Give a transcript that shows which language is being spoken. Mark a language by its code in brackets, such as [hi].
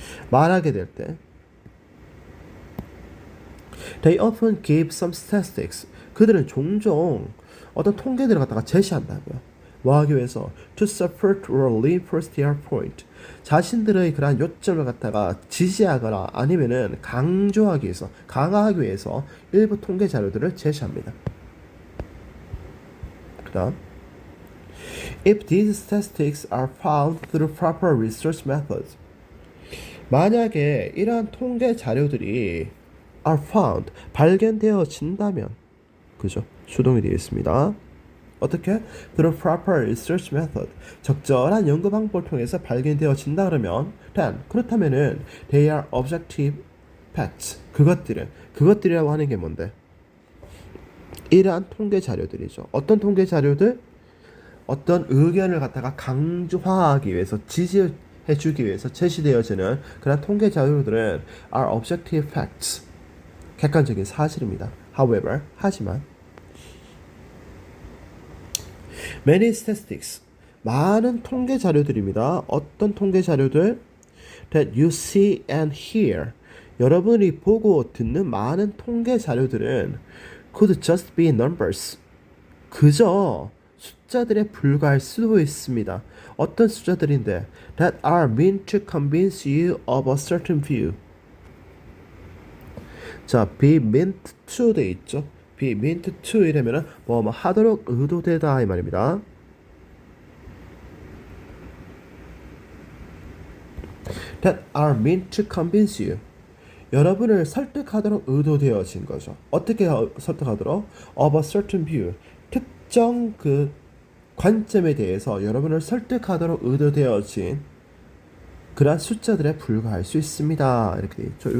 [ko] 말하게 될 때 [en] they often give some statistics [ko] 그들은 종종 어떤 통계들을 갖다가 제시한다고요. 뭐 하기 위해서 [en] to support or reinforce their point [ko] 자신들의 그러한 요점을 갖다가 지지하거나 아니면은 강조하기 위해서 강화하기 위해서 일부 통계 자료들을 제시합니다. [en] 그다음 if these statistics are found through proper research methods [ko] 만약에 이러한 통계 자료들이 [en] are found 발견되어진다면 그죠? [ko] 수동이 되어 있습니다. 어떻게? [en] Through proper research method. [ko] 적절한 연구 방법을 통해서 발견되어진다 그러면 then 그렇다면은 [en] they are objective facts. [ko] 그것들이라고 하는 게 뭔데? 이러한 통계 자료들이죠. 어떤 통계 자료들? 어떤 의견을 갖다가 강조하기 위해서 지지해 주기 위해서 제시되어지는 그런 통계 자료들은 [en] are objective facts. [ko] 객관적인 사실입니다. However, 하지만 many statistics 많은 통계 자료들입니다. 어떤 통계 자료들? [en] That you see and hear [ko] 여러분이 보고 듣는 많은 통계 자료들은 [en] could just be numbers [ko] 그저 숫자들에 불과할 수도 있습니다. 어떤 숫자들인데 [en] that are meant to convince you of a certain view 자, be meant to 돼 있죠. be meant to [ko] 이러면은 뭐 하도록 의도되다 이 말입니다. [en] that are meant to convince you. [ko] 여러분을 설득하도록 의도되어진 거죠. 어떻게 설득하도록? [en] of a certain view. [ko] 특정 그 관점에 대해서 여러분을 설득하도록 의도되어진 그러한 숫자들에 불과할 수 있습니다. 이렇게 되어 있죠.